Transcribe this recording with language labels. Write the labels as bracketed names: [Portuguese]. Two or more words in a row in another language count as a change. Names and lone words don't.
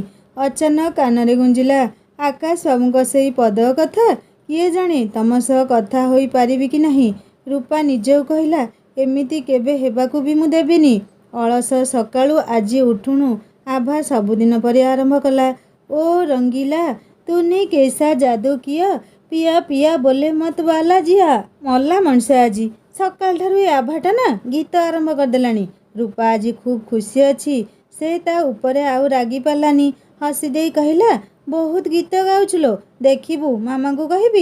[Odia] ଅଚାନକ କାନରେ ଗୁଞ୍ଜିଲା ଆକାଶ ବାବୁଙ୍କ ସେଇ ପଦକ କଥା। କିଏ ଜାଣେ ତମ ସହ କଥା ହୋଇପାରିବି କି ନାହିଁ। ରୂପା ନିଜକୁ କହିଲା, ଏମିତି କେବେ ହେବାକୁ ବି ମୁଁ ଦେବିନି। ଅଳସ ସକାଳୁ ଆଜି ଉଠୁଣୁ ଆଭା ସବୁଦିନ ପରି ଆରମ୍ଭ କଲା। [Hindi] ओ रंगीला, तूने कैसा जादू किया, पिया पिया बोले मत वाला जिया। [Odia] ମଲା ମଣିଷ ଆଜି। ସକାଳଠାରୁ ଏ ଆଭାଟା ନା ଗୀତ ଆରମ୍ଭ କରିଦେଲାଣି। ରୂପା ଆଜି ଖୁବ୍ ଖୁସି ଅଛି। ସେ ତା ଉପରେ ଆଉ ରାଗି ପାରିଲାନି। ହସି ଦେଇ କହିଲା, ବହୁତ ଗୀତ ଗାଉଛୁ ଲୋ, ଦେଖିବୁ ମାମାଙ୍କୁ କହିବି।